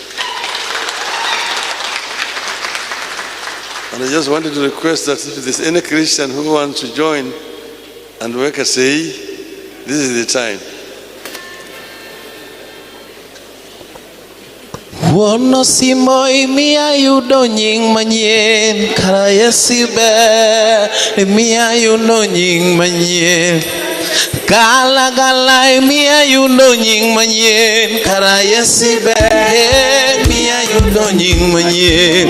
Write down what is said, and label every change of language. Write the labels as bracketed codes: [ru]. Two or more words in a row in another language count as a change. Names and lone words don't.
[en] And I just wanted to request that if there's any Christian who wants to join and work a say, this is the time. [luo] Wuono simoi miya yudo nying manyien. Kara Yesu ber miya yudo nying manyien. Gala gala miya yudo nying manyien. Kara Yesu ber miya yudo nying manyien.